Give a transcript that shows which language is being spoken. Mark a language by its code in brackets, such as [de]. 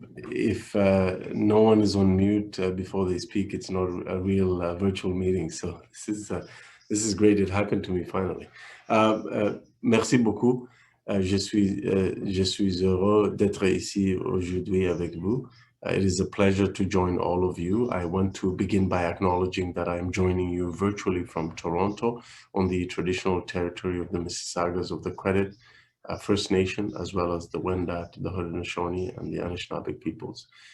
[en] If no one is on mute before they speak, it's not a real virtual meeting. So this is great. It happened to me finally. [fr] Merci beaucoup. Je suis heureux d'être ici aujourd'hui avec vous. [en] It is a pleasure to join all of you. I want to begin by acknowledging that I am joining you virtually from Toronto on the traditional territory of the Mississaugas of the Credit First Nation, as well as the Wendat, the Haudenosaunee, and the Anishinaabe peoples.